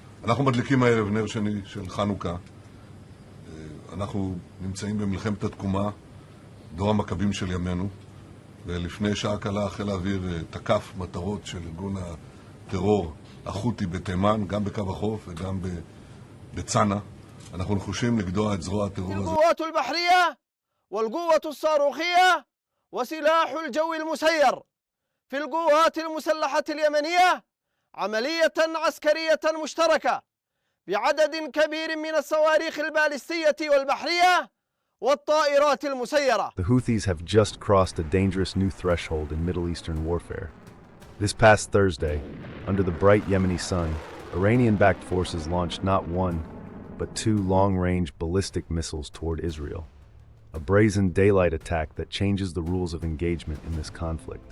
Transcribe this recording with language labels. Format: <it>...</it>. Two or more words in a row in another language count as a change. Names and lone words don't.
<he>אנחנו מדליקים הערב נר שני של חנוכה. אנחנו נמצאים במלחמת התקומה, דור המכבים של ימינו, ולפני שעה קלה חיל האוויר תקף מטרות של ארגון הטרור החותי בתימן, גם בקו החוף וגם בצנע. אנחנו נחושים לגדוע את זרוע הטרור הזה.</he> <ar>القوات البحرية والقوة الصاروخية وسلاح الجو المسير في القوات المسلحة اليمنية عملية عسكرية مشتركة بعدد كبير من الصواريخ البالستية والبحرية والطائرات المسيرة.</ar> <en>The Houthis have just crossed a dangerous new threshold in Middle Eastern warfare. This past Thursday, under the bright Yemeni sun, Iranian-backed forces launched not one, but two long-range ballistic missiles toward Israel. A brazen daylight attack that changes the rules of engagement in this conflict.</en>